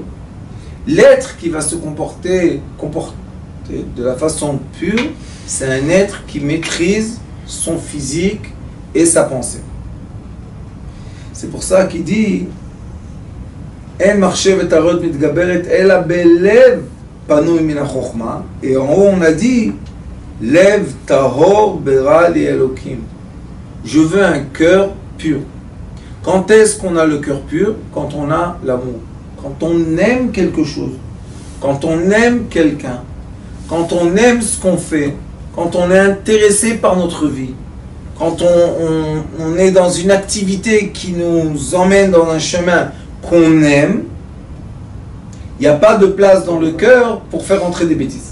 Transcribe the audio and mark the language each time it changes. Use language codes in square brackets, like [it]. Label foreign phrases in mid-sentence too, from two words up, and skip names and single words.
[fr] L'être qui va se comporter de la façon pure, c'est un être qui maîtrise son physique et sa pensée. C'est pour ça qu'il dit et en haut on a dit [he] לב טהור ברא לי אלקים. [fr] Je veux un cœur pur. Quand est-ce qu'on a le cœur pur? Quand on a l'amour. Quand on aime quelque chose. Quand on aime quelqu'un. Quand on aime ce qu'on fait. Quand on est intéressé par notre vie. Quand on est dans une activité qui nous emmène dans un chemin qu'on aime, il n'y a pas de place dans le cœur pour faire entrer des bêtises.